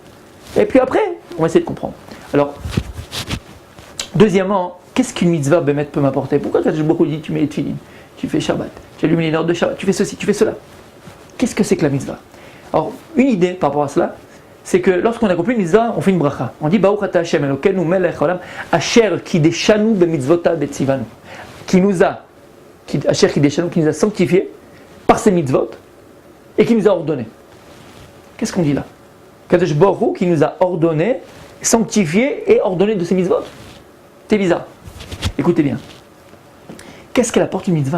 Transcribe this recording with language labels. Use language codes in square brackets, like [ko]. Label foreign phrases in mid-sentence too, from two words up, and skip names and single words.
[fr] Et puis après, on va essayer de comprendre. Alors, deuxièmement, qu'est-ce qu'une [he] מצווה באמת [fr] peut m'apporter? Pourquoi quand je beaucoup dit tu mets les tefilines, tu fais Shabbat, tu allumes les notes de Shabbat, tu fais ceci, tu fais cela? Qu'est-ce que c'est que la mitzvah? Alors, une idée par rapport à cela, c'est que lorsqu'on accomplit une mitzvah, on fait une bracha. On dit [he] ברוך אתה ה' אלוקינו מלך העולם אשר קידשנו במצוותיו וציוונו, [fr] qui nous a sanctifiés par ses mitzvot et qui nous a ordonné. Qu'est-ce qu'on dit là? Kadosh Baruch Hu qui nous a ordonné, sanctifié et ordonné de ses mitzvot. C'est bizarre. Écoutez bien. Qu'est-ce qu'elle apporte une mitzvah?